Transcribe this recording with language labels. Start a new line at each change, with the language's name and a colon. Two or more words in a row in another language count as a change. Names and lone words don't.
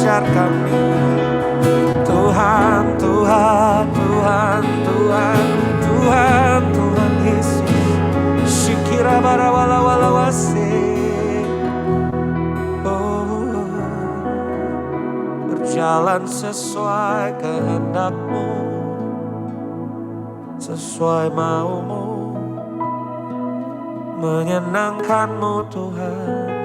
Indonesian: kami. Tuhan, Tuhan, Tuhan, Tuhan, Tuhan, Tuhan Yesus. Shikira barawalawalawase. Oh, berjalan sesuai kehendak-Mu, sesuai mau-Mu, menyenangkan-Mu Tuhan.